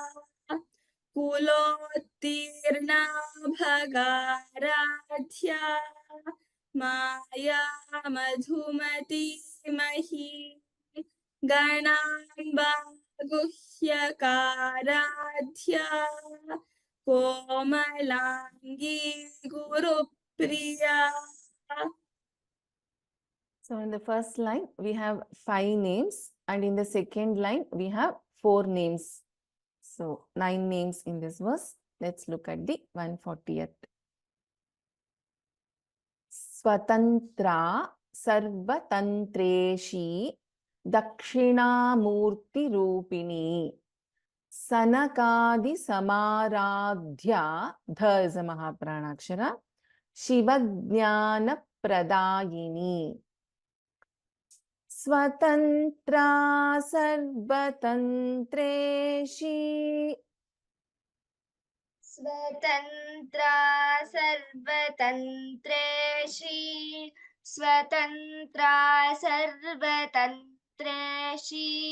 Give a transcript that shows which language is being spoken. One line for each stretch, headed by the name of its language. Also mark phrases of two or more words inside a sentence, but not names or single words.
Sanskrit: कुलोत्तीर्णा भगाराध्या माया मधुमतीमही गणाम्बा गुह्यकाराध्या कोमलाङ्गी गुरुप्रिया.
English: So in the first line, we have 5 names, and in the second line, we have 4 names. So 9 names in this verse. Let's look at the 140th.
Sanskrit: स्वतन्त्रा सर्वतन्त्रेशी दक्षिणामूर्ति रूपिणी सनकादि समाराध्या, ध
English: is a
Sanskrit: महाप्राणाक्षर, शिवज्ञान प्रदायिनी. स्वतन्त्रा सर्वतन्त्रेशी स्वतन्त्रा सर्वतन्त्रेषि स्वतन्त्रा सर्वतन्त्रेषि